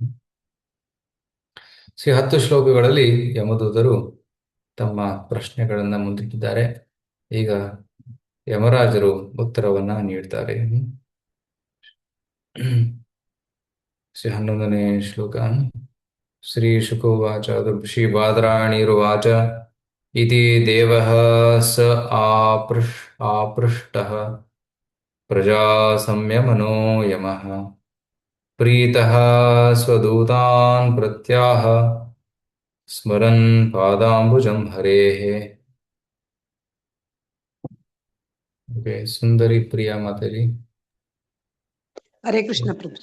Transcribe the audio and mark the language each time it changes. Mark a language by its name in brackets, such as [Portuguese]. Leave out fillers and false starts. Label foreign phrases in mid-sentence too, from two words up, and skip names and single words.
[Kannada] 10 ಶ್ಲೋಕಗಳಲ್ಲಿ ಯಮದೂತರು ತಮ್ಮ ಪ್ರಶ್ನೆಗಳನ್ನ ಮುಂದಿಟ್ಟಿದ್ದಾರೆ. ಈಗ ಯಮರಾಜರು ಉತ್ತರವನ್ನ ನೀಡ್ತಾರೆ. 11ನೇ ಶ್ಲೋಕ. [Sanskrit] ಶ್ರೀ ಶುಕೋವಾಚ ಋಷಿ ಬಾದರಾಯಣಿರುವಾಚ ಇತಿ ದೇವಃ ಸ ಆಪೃಷ್ಟಃ ಪ್ರಜಾ ಸಂಯಮನೋ ಯಮಃ ಪ್ರೀತಃ ಸ್ವದೂತಾನ್ ಪ್ರತ್ಯಾಹ ಸ್ಮರನ್ ಪಾದಾಂಬುಜಂ ಹರೇಃ. [Kannada] ಓಕೆ, ಸುಂದರಿ ಪ್ರಿಯಾ ಮಾತಾಡಿ. [Sanskrit] ಹರೇ ಕೃಷ್ಣ ಪ್ರಭುಜಿ.